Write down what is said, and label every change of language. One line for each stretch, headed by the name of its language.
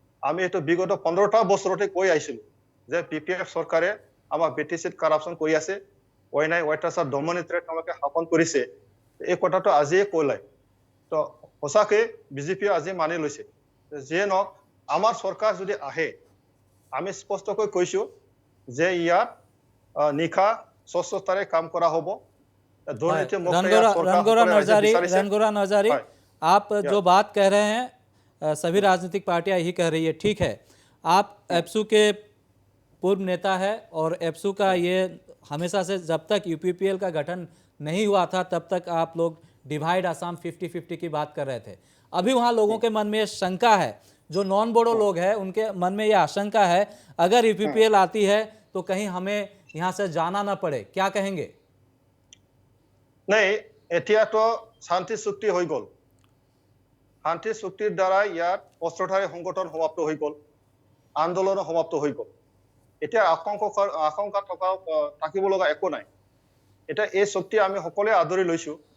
Assamese: আমি এইটো বিগত 15টা বছৰতে কৈ আহিছিলো যে পিপিএফ চৰকাৰে আমাৰ বিটিচিত কারাপশন কৰি আছে, অন্যায় অত্যাচাৰ দমনীতিৰে তেওঁলোকে শাসন কৰিছে। এই কথাটো আজিয়ে কলাই। তো সঁচাকৈ বিজেপি আজি মানি লৈছে। যিয়ে নহওক, আমাৰ চৰকাৰ যদি আহে, আমি স্পষ্টকৈ কৈছো যে ইয়াত নিশা স্বচ্ছতাৰে কাম কৰা হ'ব।
Hindi: रणगौरा नरजारी, आप जो बात कह रहे हैं सभी राजनीतिक पार्टियां यही कह रही है, ठीक है। आप एप्सू के पूर्व नेता है, और एप्सू का ये हमेशा से, जब तक यूपीपीएल का गठन नहीं हुआ था तब तक आप लोग डिवाइड आसाम 50-50 की बात कर रहे थे। अभी वहाँ लोगों के मन में शंका है, जो नॉन बोडो लोग हैं उनके मन में ये आशंका है अगर यूपीपीएल आती है तो कहीं हमें यहाँ से जाना ना पड़े, क्या कहेंगे? नहीं,
Assamese: এতিয়াতো শান্তি চুক্তি হৈ গ'ল। শান্তি চুক্তিৰ দ্বাৰা ইয়াত অস্ত্ৰধাৰী সংগঠন সমাপ্ত হৈ গ'ল, আন্দোলন সমাপ্ত হৈ গ'ল। এতিয়া আশংকা থাকিব লগা একো নাই। এতিয়া এই চুক্তি আমি সকলোৱে আদৰি লৈছো।